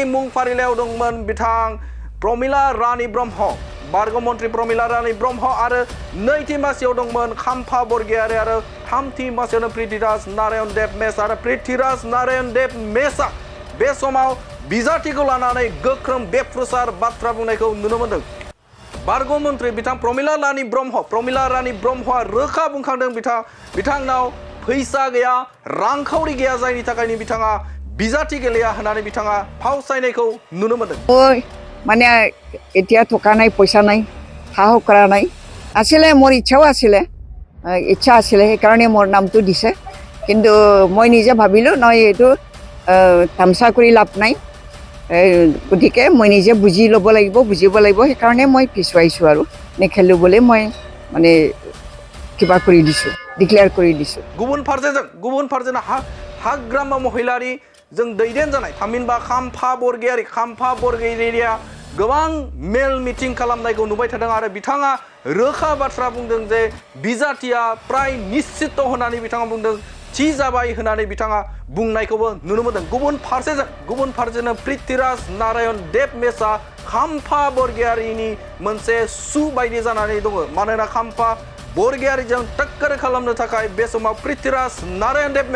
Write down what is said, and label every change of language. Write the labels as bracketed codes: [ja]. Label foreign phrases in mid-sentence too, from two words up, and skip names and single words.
[brx] मुं फारिलाइयाव दंमोन बिथां प्रमिला रानी ब्रह्म बारग' मन्त्रि प्रमिला रानी ब्रह्म आरो नैथि मासियाव दंमोन खाम्फा बरगयारि आरो थामथि मासियावनो पृथ्वीराज नारायण देव मेस आरो पृथ्वीराज नारायण देव मेसआ बे समाव बिजाथिखौ लानानै गोख्रों बेफ्रुसार बाथ्रा बुंनायखौ नुनो मोनदों बारग' मन्त्रि बिथां प्रमिला रानी ब्रह्मआ रोखा बुंखांदों बिथांनाव फैसा गैया रांखावरि गैया जायनि थाखायनो बिथाङा बिजाथि गेलेया होननानै बिथाङा फावसायनायखौ नुनो मोनदों [as] মানে এতিয়া টকা নাই পইচা নাই সাহস কৰা নাই আছিলে মোৰ ইচ্ছাও আছিলে ইচ্ছা আছিলে সেইকাৰণে মোৰ নামটো দিছে কিন্তু মই নিজে ভাবিলোঁ নহয় এইটো তামচা কৰি লাভ নাই গতিকে মই নিজে বুজিব লাগিব সেইকাৰণে মই পিছুৱাইছোঁ আৰু নেখেলোঁ বুলি মই মানে কিবা কৰি দিছোঁ ডিক্লেয়াৰ কৰি দিছোঁ [brx] गुबुन फारसेजों हाग्रामा महिलारि जों दैदेन जानाय थामहिनबा खाम्फा बरगयारिया गोबां मेल मिटिं खालामनायखौ नुबाय थादों आरो बिथाङा रोखा बाथ्रा बुंदों जे बिजाथिया प्राय निश्चित होननानै बिथाङा बुंदों थि जाबाय होननानै बिथाङा बुंनायखौबो नुनो मोनदों गुबुन फारसेजों पृथ्वीराज नारायण देव मेसआ खाम्फा बरगयारिनि मोनसे सु बायदि जानानै दङ मानोना खाम्फा बरगयारिजों टक्कर खालामनो थाखाय बे समाव पृथ्वीराज नारायण